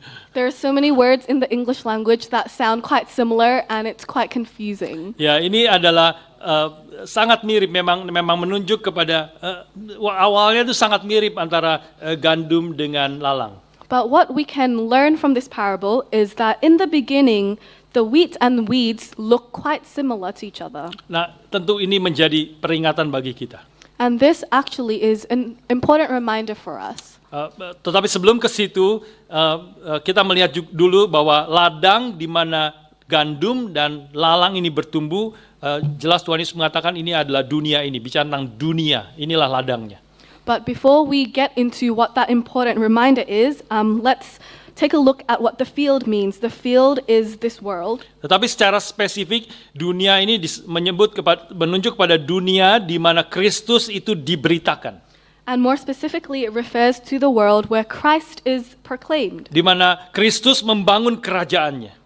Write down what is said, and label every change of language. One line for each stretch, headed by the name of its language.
English: There are so many words in the English language that sound quite similar and it's quite confusing.
Indonesian: Ya, ini adalah sangat mirip, memang menunjuk kepada awalnya itu sangat mirip antara gandum dengan lalang.
English: But what we can learn from this parable is that in the beginning, the wheat and weeds look quite similar to each other.
Indonesian: Nah, tentu ini menjadi peringatan bagi kita.
English: And this actually is an important reminder for us.
Indonesian: Tetapi sebelum ke situ, kita melihat dulu bahwa ladang di mana gandum dan lalang ini bertumbuh, jelas Tuhan Yesus mengatakan ini adalah dunia ini, bicara tentang dunia, inilah ladangnya.
English: But before we get into what that important reminder is, let's take a look at what the field means. The field is this world.
Indonesian: Tetapi secara spesifik, dunia ini menunjuk kepada dunia di mana Kristus itu diberitakan.
English: And more specifically, it refers to the world where Christ is proclaimed.
Indonesian: Di mana Kristus membangun kerajaannya.